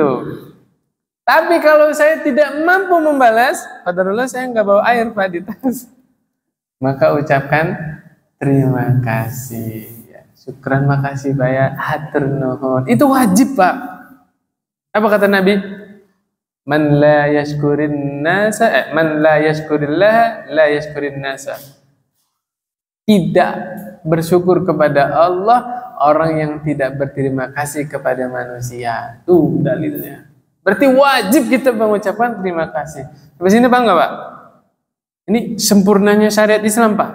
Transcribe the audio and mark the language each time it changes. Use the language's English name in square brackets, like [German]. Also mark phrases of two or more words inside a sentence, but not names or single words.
[Indonesian] Tapi kalau saya tidak mampu membalas, qadarullah saya nggak bawa air Pak di tas. Maka ucapkan terima kasih. Ya, syukran, makasih Pak ya. [Sundanese] Hatur nuhun. [Indonesian] Itu wajib Pak. Apa kata Nabi? [Arabic] من لا يشكر الناس، من لا يشكر الله لا يشكر الناس. [Indonesian] Tidak bersyukur kepada Allah orang yang tidak berterima kasih kepada manusia. Tuh dalilnya. Berarti wajib kita mengucapkan terima kasih. Sampai sini bangga Pak? Ini sempurnanya syariat Islam Pak.